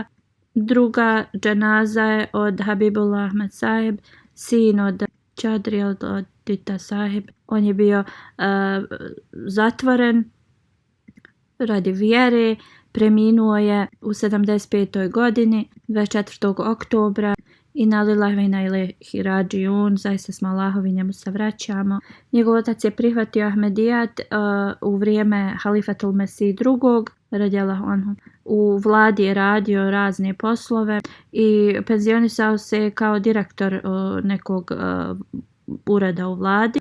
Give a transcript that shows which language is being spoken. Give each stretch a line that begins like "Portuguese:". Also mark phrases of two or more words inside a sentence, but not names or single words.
Bosnian: Druga dženaza je od Habibullah Ahmed Saheb, sin od Čadri od Dita Saheb. On je bio zatvoren radi vjere, preminuo je u 75. godini 24. oktobra.
Arabic: إنا لله وإنا إليه راجعون.
Bosnian: Zaista smo Allahovi, njemu se vraćamo. Njegov otac je prihvatio Ahmedijat u vrijeme Halifatul Mesih II.
Arabic: رضي الله عنه.
Bosnian: U vladi je radio razne poslove i penzionisao se kao direktor nekog ureda u vladi.